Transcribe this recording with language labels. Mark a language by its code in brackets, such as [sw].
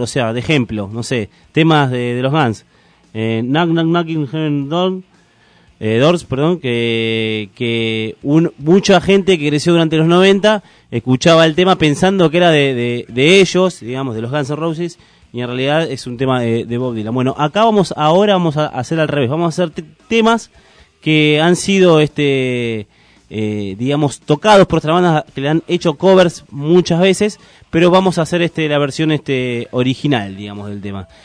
[es] O sea, de ejemplo, no sé, temas de los Guns. [en] Knock, knock, knock in heaven door. [es] Doors, perdón, que mucha gente que creció durante los 90 escuchaba el tema pensando que era de ellos, digamos, de los Guns N' Roses, y en realidad es un tema de Bob Dylan. Bueno, acá vamos a hacer al revés, vamos a hacer temas que han sido digamos, tocados por otras bandas que le han hecho covers muchas veces, pero vamos a hacer la versión original, digamos, del tema.